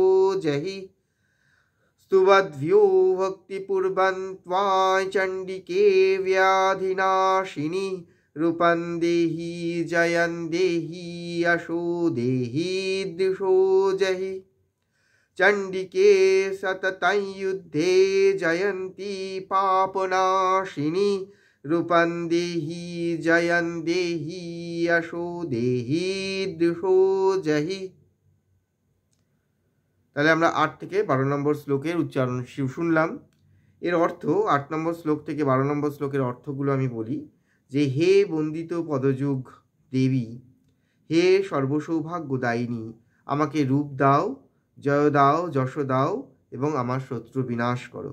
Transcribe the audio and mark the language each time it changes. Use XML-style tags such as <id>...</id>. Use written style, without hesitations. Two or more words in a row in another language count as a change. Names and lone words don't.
<sa>जहि स्तुवद्भ्यो भक्तिपूर्वं त्वां चण्डिके व्याधिनाशिनी रूपं देहि जयं देहि यशो देहि दिशो जहि चण्डिके सततं युद्धे जयन्ती पापनाशिनी रूपं देहि जयं देहि यशो देहि दिशो जहि।</sa> <bn>তাহলে আমরা ৮ থেকে ১২ নম্বর শ্লোকের উচ্চারণ শুনলাম। এর অর্থ ৮ নম্বর শ্লোক থেকে ১২ নম্বর শ্লোকের অর্থগুলো আমি বলি যে, হে বন্দিত পদযুগ দেবী, হে সর্বসৌভাগ্যদায়িনী, আমাকে রূপ দাও, জয় দাও, যশ দাও এবং আমার শত্রু বিনাশ করো।</bn>